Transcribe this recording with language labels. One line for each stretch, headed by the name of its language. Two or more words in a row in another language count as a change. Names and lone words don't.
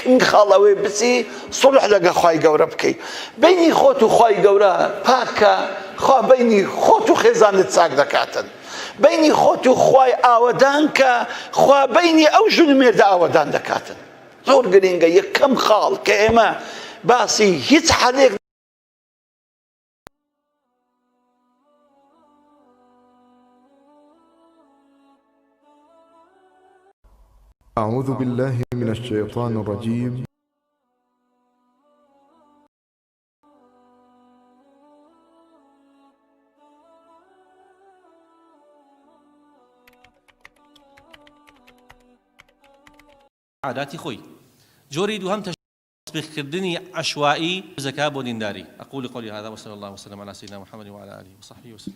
Central Kurdish: یەکەم خاڵەوەی بچی سڵح لەگە خوای گەورە بکەی بینی خۆت و خوای گەورە پاکە خوا بینی خۆت و خێزانت چاک دەکاتن بینی خۆت و خوای ئاوەدان کە خوا بینی ئەو ژن و مێردە ئاوەدان دەکاتن زۆر گرنگە یەکەم خاڵ کە ئێمە باسی هیچ حەلێک
Arabic: أعوذ بالله من الشيطان الرجيم
Central Kurdish: عاداتی خۆی جۆری دووهەم تەشبیهکردنی عەشوایی زەکا بۆ دینداری
Arabic: أقول قولي هذا وصلى الله وسلم على سيدنا محمد وعلى آله وصحبه وسلم